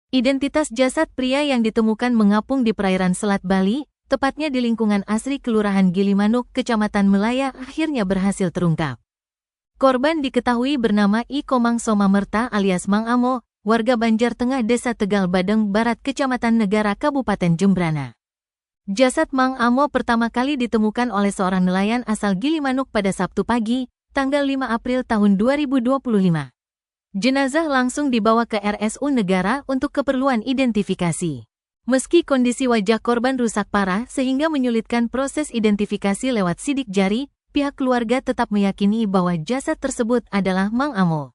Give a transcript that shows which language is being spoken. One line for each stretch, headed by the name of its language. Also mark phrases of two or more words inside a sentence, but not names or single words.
Indonesian: Identitas jasad pria yang ditemukan mengapung di perairan Selat Bali, tepatnya di lingkungan Asri Kelurahan Gilimanuk, Kecamatan Melaya, akhirnya berhasil terungkap. Korban diketahui bernama I Komang Somamerta alias Mang Amo, warga Banjar Tengah Desa Tegal Badeng Barat, Kecamatan Negara, Kabupaten Jembrana. Jasad Mang Amo pertama kali ditemukan oleh seorang nelayan asal Gilimanuk pada Sabtu pagi, tanggal 5 April tahun 2025. Jenazah langsung dibawa ke RSU Negara untuk keperluan identifikasi. Meski kondisi wajah korban rusak parah sehingga menyulitkan proses identifikasi lewat sidik jari, pihak keluarga tetap meyakini bahwa jasad tersebut adalah Mang Amo.